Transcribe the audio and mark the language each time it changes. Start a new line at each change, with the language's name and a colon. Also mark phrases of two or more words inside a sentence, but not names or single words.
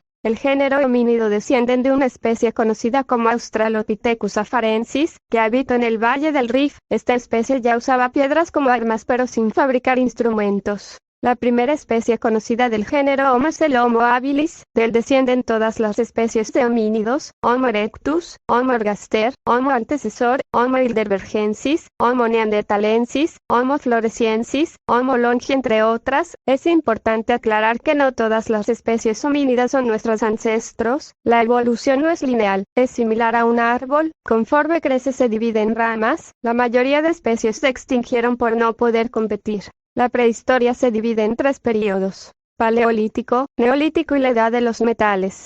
Spanish: El género homínido desciende de una especie conocida como Australopithecus afarensis, que habita en el Valle del Rift. Esta especie ya usaba piedras como armas pero sin fabricar instrumentos. La primera especie conocida del género Homo es el Homo habilis. De él descienden todas las especies de homínidos: Homo erectus, Homo ergaster, Homo antecesor, Homo heidelbergensis, Homo neanderthalensis, Homo floresiensis, Homo longi, entre otras. Es importante aclarar que no todas las especies homínidas son nuestros ancestros. La evolución no es lineal, es similar a un árbol. Conforme crece se divide en ramas. La mayoría de especies se extinguieron por no poder competir. La prehistoria se divide en 3 períodos: Paleolítico, Neolítico y la Edad de los Metales.